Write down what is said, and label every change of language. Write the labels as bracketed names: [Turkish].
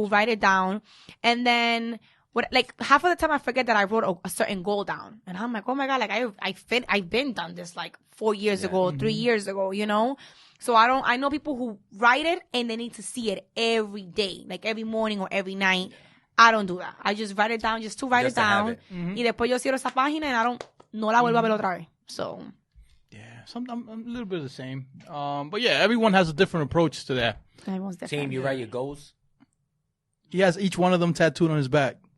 [English] will write it down, and then like half of the time I forget that I wrote a certain goal down, and I'm like, oh my god, like I've been done this like 4 years ago, 3 years ago, you know. So I know people who write it and they need to see it every day, like every morning or every night. I don't do that. I just write it down just to write Just it to have down. it. [Spanish] Y después yo cierro esa página and no la vuelvo a ver otra vez. [English] So, Yeah, I'm a little bit of the same. But yeah, everyone has a different approach to that. everyone's different. Team, you write your goals? He has each one of them tattooed on his back.